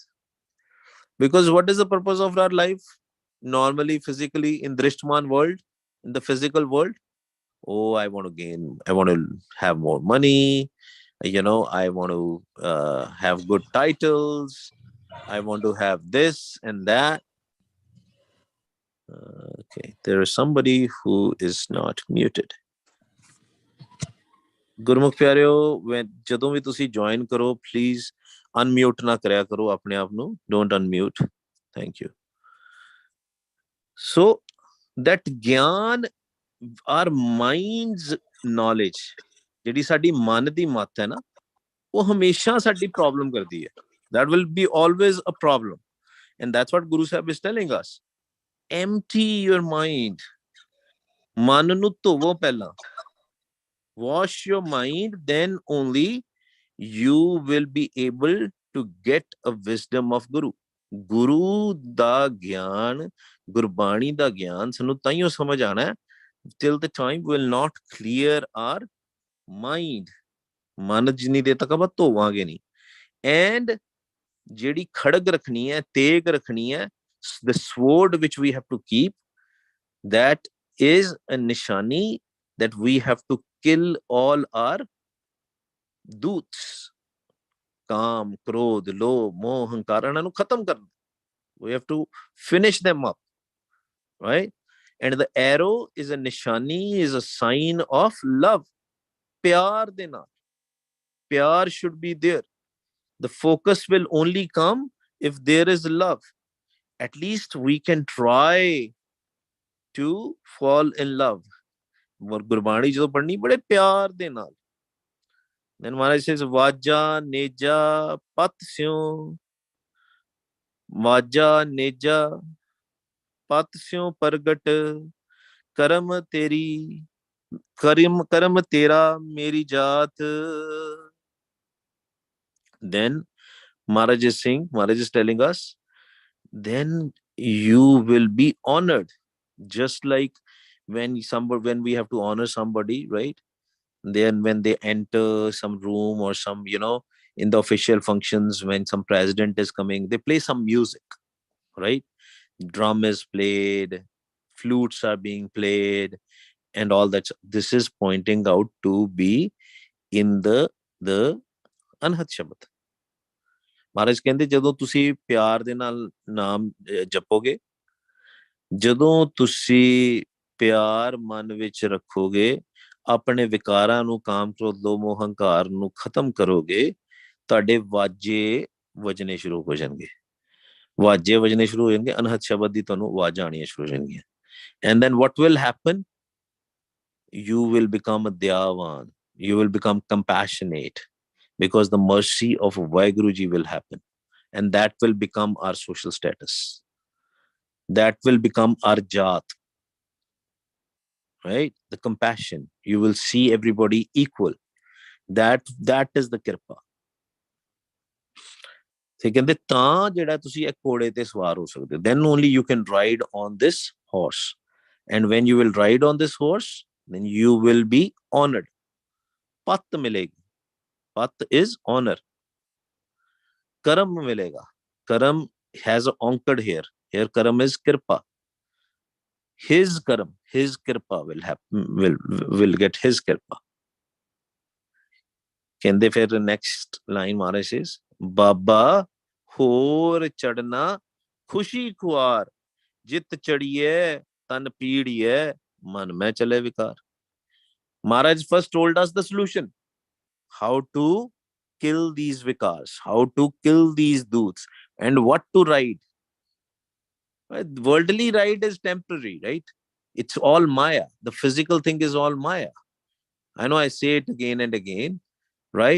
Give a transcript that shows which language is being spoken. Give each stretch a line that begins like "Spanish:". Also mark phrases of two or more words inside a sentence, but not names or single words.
English: Because what is the purpose of our life? Normally, physically, in Drishtman world, in the physical world, oh, I want to gain, I want to have more money, I want to have good titles, I want to have this and that. Okay, there is somebody who is not muted.
Punjabi: ਗੁਰਮੁਖ ਪਿਆਰਿਓ, ਜਦੋਂ ਵੀ ਤੁਸੀਂ ਜੁਆਇਨ ਕਰੋ
English: please unmute
Punjabi: ਨਾ ਕਰਿਆ ਕਰੋ ਆਪਣੇ ਆਪ ਨੂੰ,
English: don't unmute, thank you. ਸੋ that ਗਿਆਨ, our mind's knowledge,
Punjabi: ਜਿਹੜੀ ਸਾਡੀ ਮਨ ਦੀ ਮੱਤ ਹੈ ਨਾ, ਉਹ ਹਮੇਸ਼ਾ ਸਾਡੀ ਪ੍ਰੋਬਲਮ ਕਰਦੀ ਹੈ।
English: that will be always a problem, and that's what Guru Sahib is telling us. Empty your mind.
Punjabi: ਮਨ ਨੂੰ ਧੋਵੋ ਪਹਿਲਾਂ,
English: wash your mind, then only you will be able to get a wisdom of Guru.
Punjabi: Guru ਦਾ ਗਿਆਨ, ਗੁਰਬਾਣੀ ਦਾ ਗਿਆਨ ਸਾਨੂੰ ਤਾਈਓ ਸਮਝ ਆਣਾ ਹੈ
English: till the time we will not clear our mind.
Punjabi: ਮਨ ਜਿੰਨੀ ਦੇਰ ਤੱਕ ਆਪਾਂ ਧੋਵਾਂਗੇ ਨਹੀਂ। and ਜਿਹੜੀ ਖੜਗ ਰੱਖਣੀ ਹੈ, ਤੇਗ ਰੱਖਣੀ ਹੈ,
English: the sword which we have to keep, that is a nishani that we have to kill all our doots,
Punjabi: ਕਾਮ, ਕ੍ਰੋਧ, ਲੋਭ, ਮੋਹ, ਹੰਕਾਰ, ਇਹਨਾਂ ਨੂੰ ਖਤਮ ਕਰਨਾ।
English: we have to finish them up, right? And the arrow is a nishani, is a sign of love.
Punjabi: ਪਿਆਰ ਦੇ ਨਾਲ, ਪਿਆਰ
English: should be there. The focus will only come if there is love. At least we can try to fall in love.
Punjabi: ਗੁਰਬਾਣੀ ਜਦੋਂ ਪੜ੍ਹਨੀ ਬੜੇ ਪਿਆਰ ਦੇ ਨਾਲ।
English: Then Maharaj says,
Punjabi: ਵਾਜਾ ਨੇਜਾ ਪਤ ਸਿਉ, ਵਾਜਾ ਨੇਜਾ ਪਤ ਸਿਉ ਪਰਗਟ, ਕਰਮ ਤੇਰੀ, ਕਰਮ ਤੇਰਾ ਮੇਰੀ ਜਾਤ.
English: Then Maharaj is saying, Maharaj is telling us, then you will be honored. Just like when we have to honor somebody, right? Then when they enter some room or some, in the official functions, when some president is coming, they play some music, right? Drum is played, flutes are being played, and all that. This is pointing out to be in the Anhat Shabad.
Punjabi: ਮਹਾਰਾਜ ਕਹਿੰਦੇ ਜਦੋਂ ਤੁਸੀਂ ਪਿਆਰ ਦੇ ਨਾਲ ਨਾਮ ਜਪੋਗੇ, ਜਦੋਂ ਤੁਸੀਂ ਪਿਆਰ ਮਨ ਵਿੱਚ ਰੱਖੋਗੇ, ਆਪਣੇ ਵਿਕਾਰਾਂ ਨੂੰ, ਕਾਮ ਕ੍ਰੋਧ ਲੋਭ ਮੋਹ ਹੰਕਾਰ ਨੂੰ ਖਤਮ ਕਰੋਗੇ, ਤੁਹਾਡੇ ਵਾਜੇ ਵਜਨੇ ਸ਼ੁਰੂ ਹੋ ਜਾਣਗੇ। ਵਾਜੇ ਵਜਨੇ ਸ਼ੁਰੂ ਹੋ ਜਾਣਗੇ, ਅਨਹਦ ਸ਼ਬਦ ਦੀ ਤੁਹਾਨੂੰ ਆਵਾਜ਼ਾਂ ਆਉਣੀਆਂ ਸ਼ੁਰੂ ਹੋ ਜਾਣਗੀਆਂ।
English: and then what will happen, you will become a Dyavan, you will become compassionate, because the mercy of Vaiguruji will happen. And that will become our social status. That will become our jat, right? The compassion. You will see everybody equal. That is the kirpa.
Punjabi: ਤੇ ਕਹਿੰਦੇ ਤਾਂ ਜਿਹੜਾ ਤੁਸੀਂ ਇੱਕ ਘੋੜੇ ਤੇ ਸਵਾਰ ਹੋ ਸਕਦੇ ਹੋ,
English: then only you can ride on this horse. And when you will ride on this horse, then you will be honored.
Hindi: पत मिलेगी.
English: Pat is honor.
Hindi: करम मिलेगा.
English: Karam has anchored here. Here karam is kirpa. His karam, his kirpa will happen, will get his kirpa.
Punjabi: ਕਹਿੰਦੇ ਫਿਰ
English: next line
Punjabi: ਮਹਾਰਾਜ says, ਬਾਬਾ ਹੋਰ ਚੜਨਾ ਖੁਸ਼ੀ ਖੁਆਰ, ਜਿਤ ਚੜੀਏ ਤਨ ਪੀੜੀਏ, ਮਨ ਮੈਂ ਚਲੇ ਵਿਕਾਰ.
English: Maharaj first told us the solution, how to kill these vikars, how to kill these doots, and what to ride. Right? Worldly ride is temporary, right? It's all Maya. The physical thing is all Maya. I know I say it again and again, right?